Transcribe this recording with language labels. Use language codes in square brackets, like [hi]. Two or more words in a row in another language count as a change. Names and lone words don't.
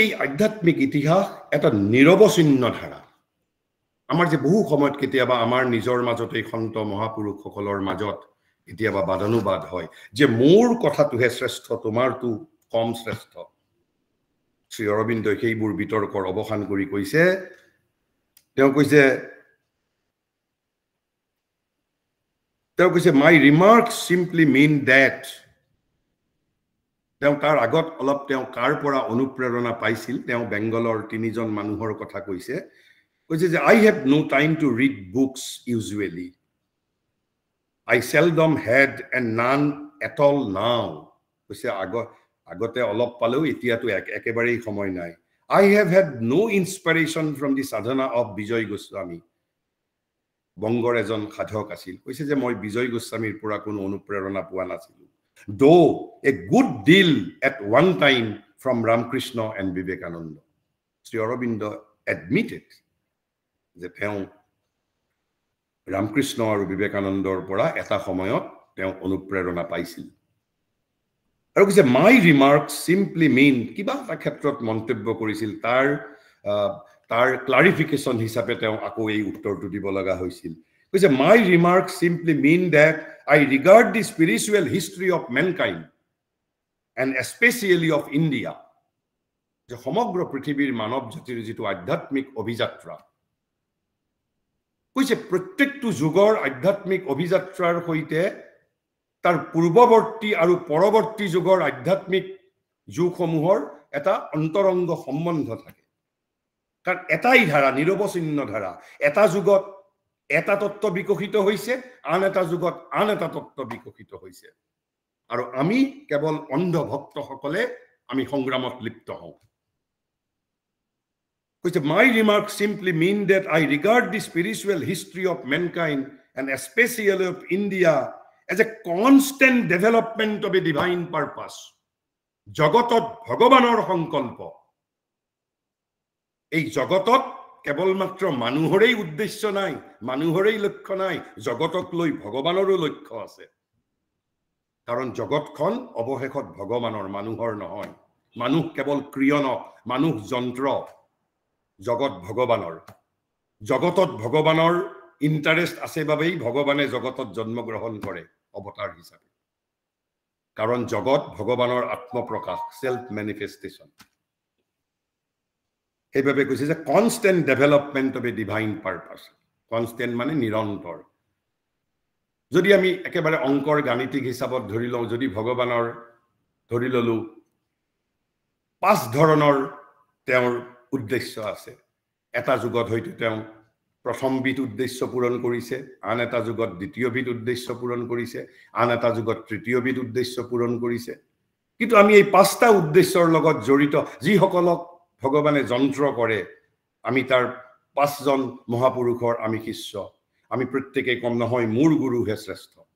[as] এই আধ্যাত্মিক ইতিহাস এটা নিৰৱচ্ছিন্ন ধাৰা আমাৰ যে বহু সময়ত কেতিয়াবা আমাৰ নিজৰ মাজতে সন্ত মহাপুৰুষসকলৰ মাজত কেতিয়াবা বাদানুবাদ হয় যে মোৰ কথাটোহে শ্ৰেষ্ঠ তোমাৰটো কম শ্ৰেষ্ঠ শ্ৰী অৰবিন্দই সেইবোৰ বিতৰ্কৰ অৱসান কৰি কৈছে তেওঁ কৈছে তেওঁ কৈছে [en] my remarks simply mean that [as] তেওঁ তাৰ আগত অলপ তেওঁ কাৰ পৰা অনুপ্ৰেৰণা পাইছিল তেওঁ বেংগলৰ তিনিজন মানুহৰ কথা কৈছে যে [en] I have no time to read books usually. I seldom had and none at all now. [as] কৈছে আগতে অলপ পালেও এতিয়াতো একেবাৰেই সময় নাই. [en] I have had no inspiration from the sadhana of Bijoy Goswami. [as] বংগৰ এজন সাধক আছিল কৈছে যে মই বিজয় গোস্বামীৰ পৰা কোনো অনুপ্ৰেৰণা পোৱা নাছিলো [en] though a good deal at one time from Ramakrishna and Vivekananda. [as] Sri Aurobindo admitted যে তেওঁ ৰামকৃষ্ণ আৰু বিবেকানন্দৰ পৰা এটা সময়ত তেওঁ অনুপ্ৰেৰণা পাইছিল আৰু কৈছে [en] my remark simply mean [as] কিবা এটা ক্ষেত্ৰত মন্তব্য কৰিছিল তাৰ ক্লাৰিফিকেশন হিচাপে তেওঁ আকৌ এই উত্তৰটো দিব লগা হৈছিল কৈছে [en] my remark simply mean that I regard the spiritual history of mankind and especially of India [as] যে সমগ্ৰ পৃথিৱীৰ মানৱ জাতিৰ যিটো আধ্যাত্মিক অভিযাত্ৰা কৈছে প্ৰত্যেকটো যুগৰ আধ্যাত্মিক অভিযাত্ৰাৰ সৈতে তাৰ পূৰ্বৱৰ্তী আৰু পৰৱৰ্তী যুগৰ আধ্যাত্মিক যুগসমূহৰ এটা অন্তৰংগ সম্বন্ধ থাকে কাৰণ এটাই ধাৰা নিৰৱচ্ছিন্ন ধাৰা এটা যুগত এটা তত্ত্ব বিকশিত হৈছে আন এটা যুগত আন এটা তত্ত্ব বিকশিত হৈছে আৰু আমি কেৱল অন্ধ ভক্তসকলে আমি সংগ্ৰামত লিপ্ত হওঁ [en] কৈছে my remarks simply mean that I regard the spiritual history of mankind and especially of India as a constant development of a divine purpose. [as] জগতত ভগৱানৰ সংকল্প এই জগতত কেৱল মাত্ৰ মানুহৰেই উদ্দেশ্য নাই মানুহৰেই লক্ষ্য নাই জগতক লৈ ভগৱানৰো লক্ষ্য আছে কাৰণ জগতখন অৱশেষত ভগৱানৰ মানুহৰ নহয় মানুহ কেৱল ক্ৰিয়নক মানুহ যন্ত্ৰ জগত ভগৱানৰ জগতত ভগৱানৰ ইন্টাৰেষ্ট আছে বাবেই ভগৱানে জগতত জন্মগ্ৰহণ কৰে অৱতাৰ হিচাপে কাৰণ জগত ভগৱানৰ আত্মপ্ৰকাশ [en] self manifestation [as] এইভাবে কৈছে যে [en] constant development of a divine purpose [as] কনস্ট্যান্ট মানে নিৰন্তৰ যদি আমি একেবাৰে অংকৰ গাণিতিক হিচাপত ধৰি লওঁ যদি ভগৱানৰ ধৰি ললো পাঁচ ধৰণৰ তেওঁৰ উদ্দেশ্য আছে এটা যুগত হয়তো তেওঁ প্ৰথমবিধ উদ্দেশ্য পূৰণ কৰিছে আন এটা যুগত দ্বিতীয়বিধ উদ্দেশ্য পূৰণ কৰিছে আন এটা যুগত তৃতীয়বিধ উদ্দেশ্য পূৰণ কৰিছে কিন্তু আমি এই পাঁচটা উদ্দেশ্যৰ লগত জড়িত যিসকলক ভগৱানে যন্ত্ৰ কৰে আমি তাৰ পাঁচজন মহাপুৰুষৰ আমি শিষ্য আমি প্ৰত্যেকই কম নহয় মোৰ গুৰুহে শ্ৰেষ্ঠ